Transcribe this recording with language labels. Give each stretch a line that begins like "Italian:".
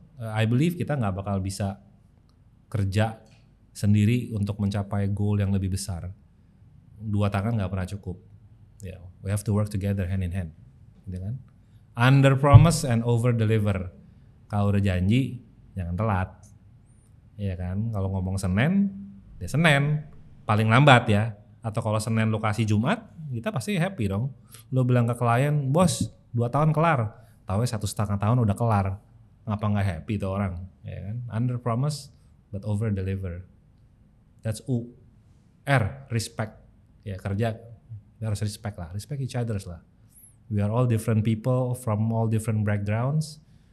English: I believe
Indonesian: kita nggak bakal bisa kerja sendiri untuk mencapai goal yang lebih besar. 2 tangan nggak pernah cukup.
English: Yeah, we have to work together hand in hand,
Indonesian: gitu kan?
English: Under promise and over deliver.
Indonesian: Kalau udah janji jangan telat, ya kan? Kalau ngomong Senin, ya Senin paling lambat ya. Atau kalau Senin lo kasih Jumat, kita pasti happy dong. Lo bilang ke klien, bos 2 tahun kelar, tahu 1,5 tahun udah kelar, ngapa nggak happy tuh orang, ya kan?
English: Under promise but over deliver. That's U. R, respect.
Indonesian: Ya kerja harus
English: respect lah, respect each others lah. We are all different people from all different backgrounds.